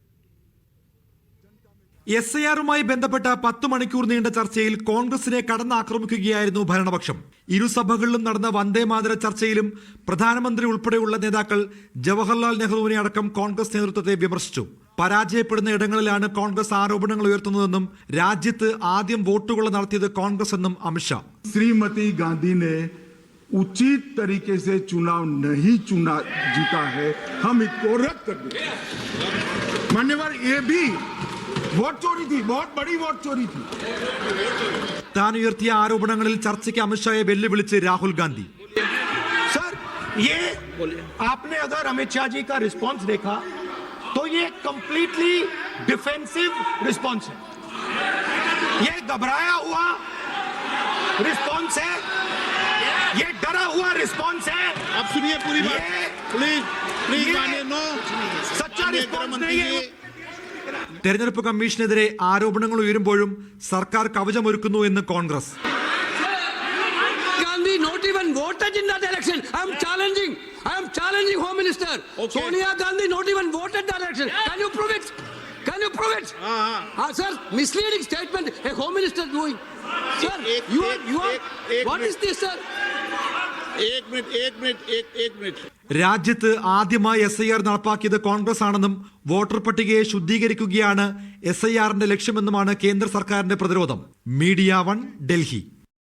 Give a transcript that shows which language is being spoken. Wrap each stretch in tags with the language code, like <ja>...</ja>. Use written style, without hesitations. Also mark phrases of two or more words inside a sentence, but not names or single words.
<ml>SIRുമായി ബന്ധപ്പെട്ട 10 മണിക്കൂർ നീണ്ട ചർച്ചയിൽ കോൺഗ്രസിനെ കടന്നാക്രമിക്കുകയായിരുന്നു ഭരണപക്ഷം. ഇരുസഭകളിലും നടന്ന വന്ദേമാതര ചർച്ചയിലും പ്രധാനമന്ത്രി ഉൾപ്പെടെയുള്ള നേതാക്കൾ ജവഹർലാൽ നെഹ്റുവിനെ അടക്കം കോൺഗ്രസ് നേതൃത്വത്തെ വിമർശിച്ചു. പരാജയപ്പെടുന്ന ഇടങ്ങളിലാണ് കോൺഗ്രസ് ആരോപണങ്ങൾ ഉയർത്തുന്നതെന്നും രാജ്യത്ത് ആദ്യം വോട്ടുകൾ നടത്തിയത് കോൺഗ്രസ് എന്നും അമിത്ഷാ.</ml> <hi>श्रीमती गांधी ने उचित तरीके से चुनाव नहीं जीता है, हम इसको रद्द कर दें। मान्यवर, ये भी वोट चोरी थी, बहुत बड़ी वोट चोरी थी. താൻ ഉയർത്തിയ ആരോപണങ്ങളിൽ ചർച്ചയ്ക്ക് അമിത്ഷായെ വെല്ലുവിളിച്ച് രാഹുൽ ഗാന്ധി. सर, ये आपने अगर अमित शाह जी का रिस्पांस देखा तो ये</hi> <en>completely defensive response</en> <hi>है, ये घबराया हुआ रिस्पांस है, ये डरा हुआ रिस्पांस है. आप सुनिए पूरी बात,</hi> <en>please please</en> <hi>मानिए. नो, सच्चा रिस्पांस नहीं है.</hi> <ml>തെരഞ്ഞെടുപ്പ് കമ്മീഷനെതിരെ ആരോപണങ്ങൾ ഉയരുമ്പോഴും സർക്കാർ കവചമൊരുക്കുന്നു എന്ന് കോൺഗ്രസ്.</ml> <en>Gandhi not even voted in that election. I am challenging Home Minister. Okay. Sonia Gandhi not even voted that election. Can you prove it? Sir, misleading statement a Home Minister doing. Sir, you are. What is this, sir?</en> <hi>एक मिनट.</hi> <ml>രാജ്യത്ത് ആദ്യമായി SIR നടപ്പാക്കിയത് കോൺഗ്രസ് ആണെന്നും വോട്ടർ പട്ടികയെ ശുദ്ധീകരിക്കുകയാണ് SIRന്റെ ലക്ഷ്യമെന്നുമാണ് കേന്ദ്ര സർക്കാരിന്റെ പ്രതിരോധം. മീഡിയ 1, ഡൽഹി.</ml>